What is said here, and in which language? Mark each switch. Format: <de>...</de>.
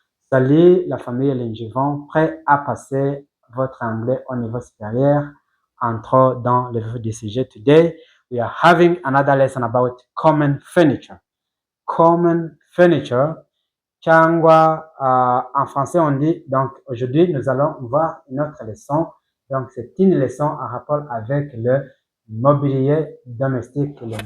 <fr>Salut la famille Linjivon, prêt à passer votre anglais au niveau supérieur. Entrons dans le vif du sujet.</fr> <en>Today, we are having another lesson about common furniture. Common furniture.</en> <fr>Changwa, en français on dit, donc aujourd'hui nous allons voir une autre leçon, donc c'est une leçon en rapport avec le mobilier domestique.</fr>